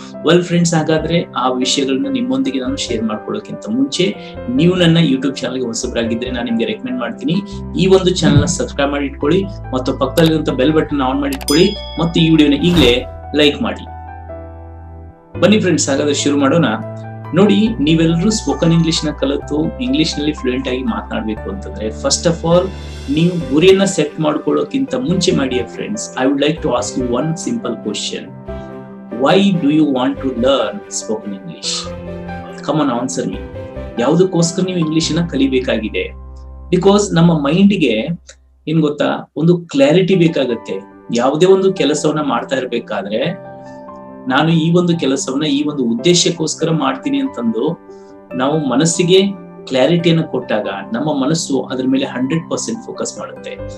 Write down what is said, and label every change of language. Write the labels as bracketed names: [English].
[Kannada] Well friends, ಹಾಗಾದ್ರೆ ಆ ವಿಷಯಗಳನ್ನ ನಿಮ್ಮೊಂದಿಗೆ ನಾನು ಶೇರ್ ಮಾಡ್ಕೊಳ್ಳೋಕ್ಕಿಂತ ಮುಂಚೆ ನೀವು ನನ್ನ ಯೂಟ್ಯೂಬ್ ಚಾನಲ್ಗೆ ಹೊಸಬರಾಗಿದ್ರೆ ನಾನು ನಿಮ್ಗೆ ರೆಕಮೆಂಡ್ ಮಾಡ್ತೀನಿ, ಈ ಒಂದು ಚಾನಲ್ ನ ಸಬ್ಸ್ಕ್ರೈಬ್ ಮಾಡಿ ಇಟ್ಕೊಳ್ಳಿ ಮತ್ತು ಪಕ್ಕದಲ್ಲಿರುವಂತ ಬೆಲ್ ಬಟನ್ ಆನ್ ಮಾಡಿ ಇಟ್ಕೊಳ್ಳಿ ಮತ್ತು ಈ ವಿಡಿಯೋನ ಈಗಲೇ ಲೈಕ್ ಮಾಡಿ. ಬನ್ನಿ ಫ್ರೆಂಡ್ಸ್, ಹಾಗಾದ್ರೆ ಶುರು ಮಾಡೋಣ. ನೋಡಿ, ನೀವೆಲ್ಲರೂ ಸ್ಪೋಕನ್ ಇಂಗ್ಲಿಷ್ ನ ಕಲಿತು ಇಂಗ್ಲಿಷ್ ನಲ್ಲಿ ಫ್ಲೂಯೆಂಟ್ ಆಗಿ ಮಾತನಾಡಬೇಕು ಅಂತಂದ್ರೆ ಫಸ್ಟ್ ಆಫ್ ಆಲ್ ನೀವು ಗುರಿಯನ್ನ ಸೆಟ್ ಮಾಡ್ಕೊಳ್ಳೋಕ್ಕಿಂತ ಮುಂಚೆ ಮಾಡಿ friends, [English] I would like to ask you one simple question. Why do you want to learn spoken English? Come on, answer me. [Kannada] ಯಾವುದಕ್ಕೋಸ್ಕರ ನೀವು ಇಂಗ್ಲಿಷ್ ನ ಕಲಿಬೇಕಾಗಿದೆ? ಬಿಕಾಸ್ ನಮ್ಮ ಮೈಂಡ್ಗೆ ಏನ್ ಗೊತ್ತಾ, ಒಂದು ಕ್ಲಾರಿಟಿ ಬೇಕಾಗತ್ತೆ. ಯಾವುದೇ ಒಂದು ಕೆಲಸವನ್ನ ಮಾಡ್ತಾ ಇರ್ಬೇಕಾದ್ರೆ ನಾನು ಈ ಒಂದು ಕೆಲಸವನ್ನ ಈ ಒಂದು ಉದ್ದೇಶಕ್ಕೋಸ್ಕರ ಮಾಡ್ತೀನಿ ಅಂತಂದು ನಾವು ಮನಸ್ಸಿಗೆ ಕ್ಲಾರಿಟಿಯನ್ನು ಕೊಟ್ಟಾಗ ನಮ್ಮ ಮನಸ್ಸು ಅದ್ರ ಮೇಲೆ 100% ಫೋಕಸ್ ಮಾಡುತ್ತೆ.